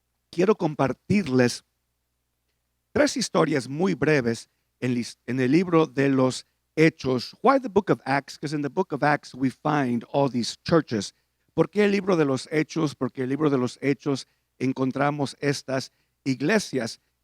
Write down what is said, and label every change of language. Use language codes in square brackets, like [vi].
[es] Quiero compartirles 3 historias muy breves en el libro de los Hechos. [en] Why the book of Acts? Because in the book of Acts we find all these churches. [es] ¿Por qué el libro de los Hechos? Porque el libro de los Hechos encontramos estas iglesias.